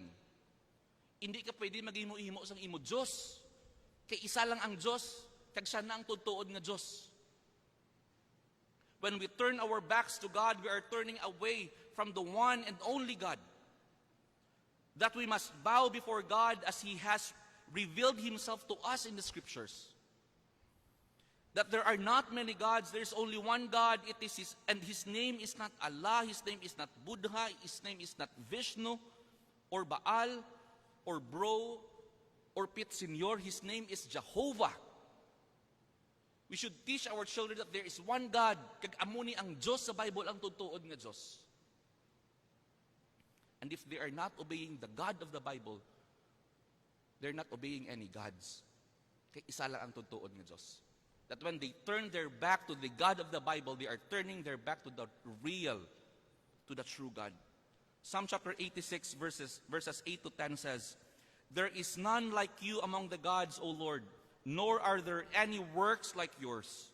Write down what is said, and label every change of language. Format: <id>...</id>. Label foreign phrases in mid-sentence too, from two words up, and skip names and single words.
<hil>Hindi ka pwede maghimo-himo sang imo Diyos. Kay isa lang ang Diyos, kag siya na ang tutuod nga Diyos.</hil> <en>When we turn our backs to God, we are turning away from the one and only God. That we must bow before God as He has revealed Himself to us in the Scriptures. That there are not many gods, there is only one God, and His name is not Allah, His name is not Buddha, His name is not Vishnu, or Baal, or Bro, or Pit Senor, His name is Jehovah. We should teach our children that there is one God,</en> <hil>kag amuni ang Diyos sa Bible ang tutuod nga Diyos.</hil> <en>And if they are not obeying the God of the Bible, they're not obeying any gods.</en> <hil>Kaya isa lang ang tutuod nga Diyos.</hil> <en>That when they turn their back to the God of the Bible, they are turning their back to the real, to the true God. Psalm chapter 86 verses 8 to 10 says, "There is none like you among the gods, O Lord, nor are there any works like yours.</en>